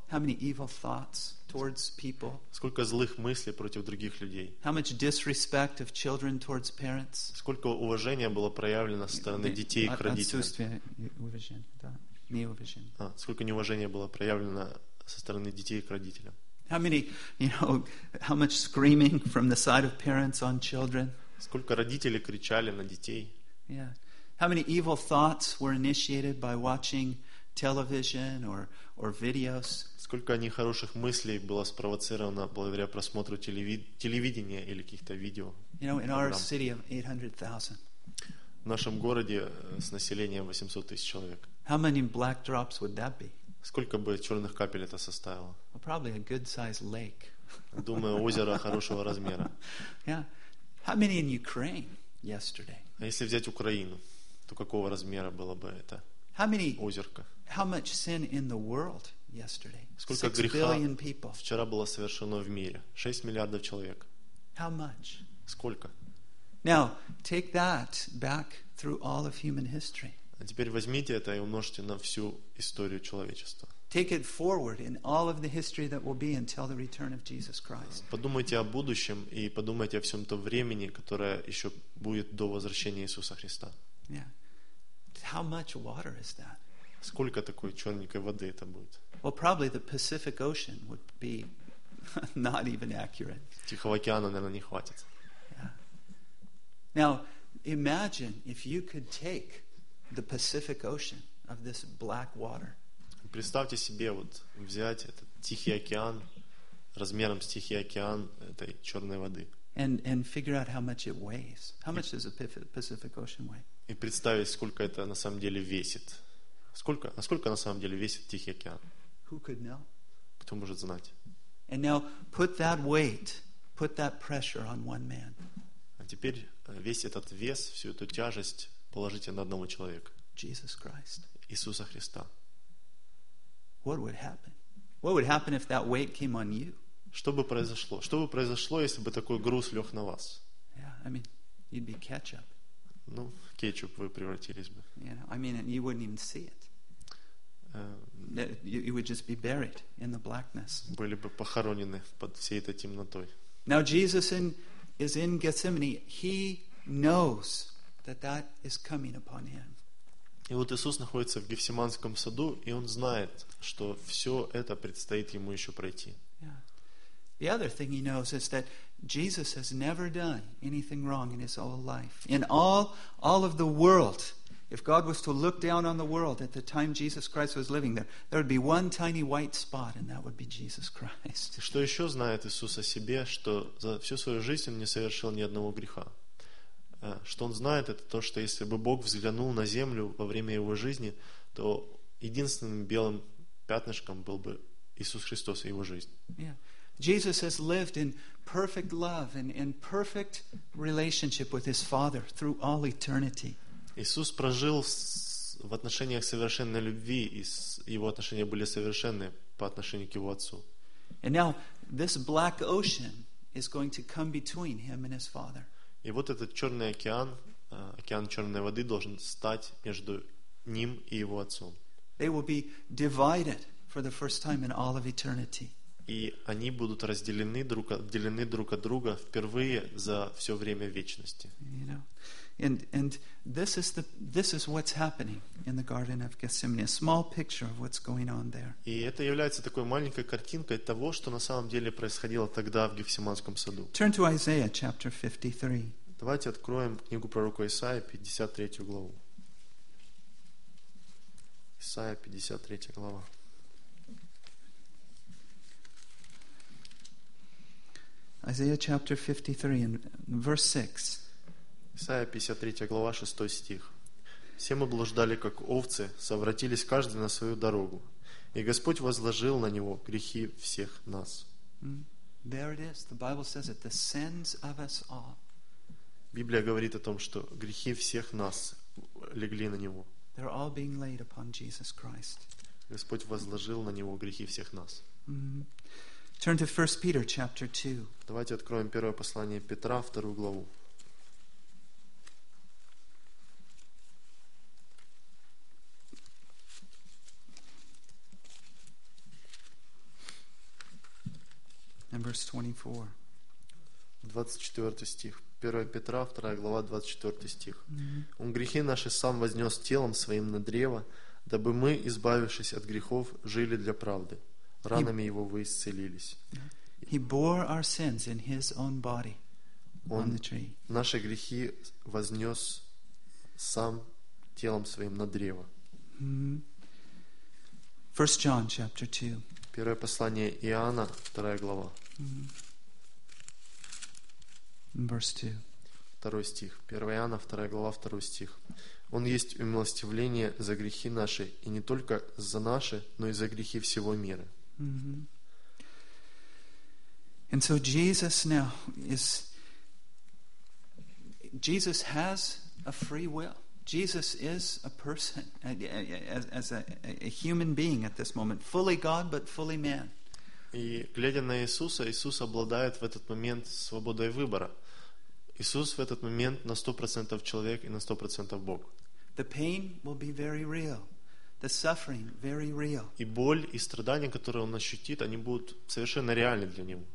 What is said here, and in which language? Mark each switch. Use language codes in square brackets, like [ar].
[en] How many evil thoughts towards people? [ru] Сколько злых мыслей против других людей? [en] How much disrespect of children towards parents? [ru] Сколько уважения было проявлено со стороны детей к родителям? Отсутствие уважения, да, неуважение. Сколько неуважения было проявлено со стороны детей к родителям? [en] How many, you know, how much screaming from the side of parents on children? [ru] Сколько родителей кричали на детей? [en] Yeah. How many evil thoughts were initiated by watching television or videos? [ru] Сколько нехороших мыслей было спровоцировано благодаря просмотру телевидения или каких-то видео? [en] You know, in our city of 800,000. [ru] В нашем городе с населением 800 тысяч человек. [en] How many black drops would that be? [ru] Сколько бы черных капель это составило? [en] Well, probably a good-sized lake. [ru] Думаю, озеро хорошего размера. [en] Yeah. How many in Ukraine yesterday? [ru] А если взять Украину, то какого размера было бы это озерко? [en] How much sin in the world yesterday? [ru] Сколько греха вчера было совершено в мире? 6 миллиардов человек. [en] How much? [ru] Сколько? [en] Now, take that back through all of human history. [ru] А теперь возьмите это и умножьте на всю историю человечества. [en] Take it forward in all of the history that will be until the return of Jesus Christ. [ru] Подумайте о будущем и подумайте о всем том времени, которое еще будет до возвращения Иисуса Христа. [en] Yeah. How much water is that? [ru] Сколько такой черненькой воды это будет? [en] Well, probably the Pacific Ocean would be not even accurate. [ru] Тихого океана, наверное, не хватит. [en] Yeah. Now, imagine if you could take the Pacific Ocean of this black water. [ru] Представьте себе вот взять этот Тихий океан размером с Тихий океан этой черной воды. [en] And figure out how much it weighs. How much does the Pacific Ocean weigh? [ru] И представить, сколько это на самом деле весит. Сколько, насколько на самом деле весит Тихий океан? [en] Who could know? [ru] Кто может знать? [en] And now put that weight, put that pressure on one man. [ru] А теперь весь этот вес, всю эту тяжесть положите на одного человека. [en] Jesus Christ. [ru] Иисуса Христа. [en] What would happen? What would happen if that weight came on you? [ru] Что бы произошло? Что бы произошло, если бы такой груз лег на вас? [en] Yeah, I mean, you'd be ketchup. [ru] Ну, в кетчуп вы превратились бы. [en] You know, I mean, and you wouldn't even see it. You would just be buried in the blackness. [ru] Были бы похоронены под всей этой темнотой. [en] Now Jesus is in Gethsemane. He knows that that is coming upon him. [ru] И вот Иисус находится в Гефсиманском саду, и Он знает, что все это предстоит Ему еще пройти. [en] The other thing He knows is that Jesus has never done anything wrong in His whole life. In all of the world, if God was to look down on the world at the time Jesus Christ was living there, there would be one tiny white spot, and that would be Jesus Christ. [ru] Что еще знает Иисус о себе, что за всю свою жизнь Он не совершил ни одного греха? Что он знает, это то, что если бы Бог взглянул на землю во время его жизни, то единственным белым пятнышком был бы Иисус Христос и его жизнь. [en] Yeah. Jesus has lived in perfect love and in perfect relationship with his Father through all eternity. [ru] Иисус прожил в отношениях совершенной любви, и его отношения были совершенны по отношению к его Отцу. [en] And now this black ocean is going to come between him and his Father. [ru] И вот этот черный океан, океан черной воды, должен стать между ним и его отцом. [en] They will be divided for the first time in all of eternity. [ru] И они будут отделены друг от друга впервые за все время вечности. [en] You know, and this is what's happening in the Garden of Gethsemane. A small picture of what's going on there. [ru] И это является такой маленькой картинкой того, что на самом деле происходило тогда в Гефсиманском саду. [en] Turn to Isaiah chapter 53. [ru] Давайте откроем книгу пророка Исаия, 53 главу. Исаия, 53 глава. [en] Isaiah chapter 53 and verse 6. [ru] Исаия 53 глава 6 стих. Все мы блуждали, как овцы, совратились каждый на свою дорогу, и Господь возложил на него грехи всех нас. [en] There it is. The Bible says it. The sins of us all. [ru] Библия говорит о том, что грехи всех нас легли на него. [en] They're all being laid upon Jesus Christ. [ru] Господь возложил на него грехи всех нас. [en] Turn to 1 Peter chapter 2. [ru] Давайте откроем первое послание Петра, вторую главу. [en] And verse 24. [ru] 24 стих. 1 Петра, 2 глава, 24 стих. Он грехи наши сам вознес телом своим на древо, дабы мы, избавившись от грехов, жили для правды. Ранами его вы исцелились. [en] He bore our sins in his own body on the tree. [ru] Наши грехи вознес сам телом своим на древо. [en] 1 John chapter 2. [ru] Первое послание Иоанна, вторая глава. [en] Verse 2. [ru] Второй стих. 1 Иоанна, вторая глава, второй стих. Он есть умилостивление за грехи наши, и не только за наши, но и за грехи всего мира. Mm-hmm. [en] And so Jesus now is. Jesus has a free will. Jesus is a person, as a human being at this moment, fully God but fully man. [ru] И глядя на Иисуса, Иисус обладает в этот момент свободой выбора. Иисус в этот момент на 100% человек и на 100% Бог. [en] The pain will be very real. The suffering very real. [ru] И боль и страдания, которые он ощутит, они будут совершенно реальны для него.